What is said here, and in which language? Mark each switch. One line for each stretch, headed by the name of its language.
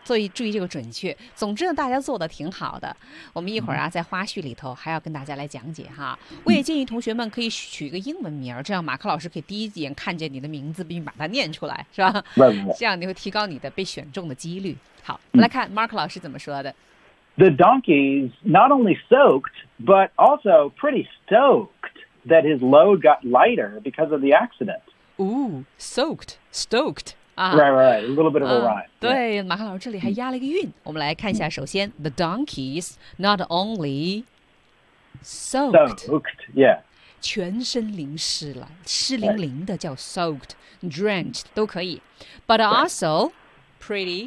Chinese: 所以注意这个准确。总之呢，大家做得挺好的，我们一会儿啊、mm-hmm. 在花絮里头还要跟大家来讲解哈。我也建议同学们可以取一个英文名，这样马克老师可以第一眼看见你的名字并把它念出来，是吧？
English: Right.
Chinese: 这样你会提高你的被选中的几率。好、mm-hmm. 来看 Mark 老师怎么说的。
English: The donkeys not only soaked, but also pretty stoked that his load got lighter because of the accident. Ooh, soaked, stoked.、 Right, a little bit of a rhyme.
Chinese: 对、yeah. 马克老师这里还押了一个韵。我们来看一下，首先、mm.
English: the donkeys not only soaked, yeah.
Chinese: 全身淋湿了，湿淋淋的叫 soaked, drenched, 都可以。
English: But also... Pretty